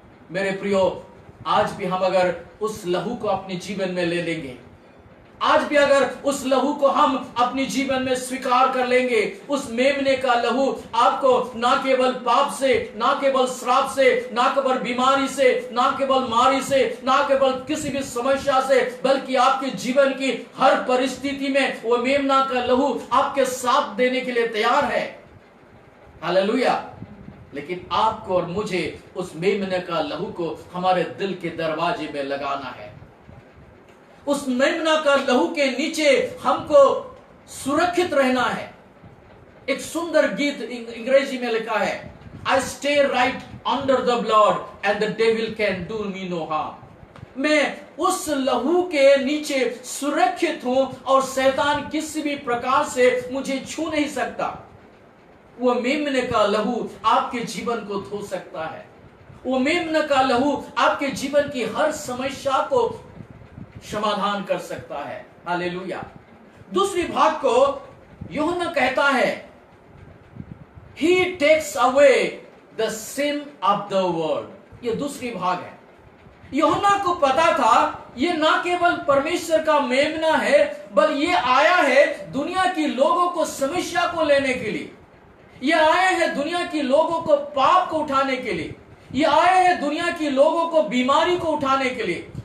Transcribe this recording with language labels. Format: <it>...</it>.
<hi>मेरे प्रियो, आज भी हम अगर उस लहू को अपने जीवन में ले लेंगे, आज भी अगर उस लहू को हम अपने जीवन में स्वीकार कर लेंगे, उस मेमने का लहू आपको ना केवल पाप से, ना केवल श्राप से, ना केवल बीमारी से, ना केवल मारी से, ना केवल किसी भी समस्या से, बल्कि आपके जीवन की हर परिस्थिति में वो मेमना का लहू आपके साथ देने के लिए तैयार है। हालेलुया। लेकिन आपको और मुझे उस मेमने का लहू को हमारे दिल के दरवाजे में लगाना है। उस मेमना का लहू के नीचे हमको सुरक्षित रहना है। एक सुंदर गीत अंग्रेजी में लिखा है,</hi> <en>I stay right under the blood and the devil can do me no harm।</en> <hi>मैं उस लहू के नीचे सुरक्षित हूं और शैतान किसी भी प्रकार से मुझे छू नहीं सकता। वो मेमने का लहू आपके जीवन को धो सकता है। वो मेमने का लहू आपके जीवन की हर समस्या को समाधान कर सकता है। हालेलुया। दूसरी भाग को यूहन्ना कहता है,</hi> <en>He takes away the sin of the world।</en> <hi>ये दूसरी भाग है। यूहन्ना को पता था ये ना केवल परमेश्वर का मेमना है, बल्कि ये आया है दुनिया की लोगों को समस्या को लेने के लिए। ये आया है दुनिया की लोगों को पाप को उठाने के लिए। ये आया है दुनिया की लोगों को बीमारी को उठाने के लिए।</hi>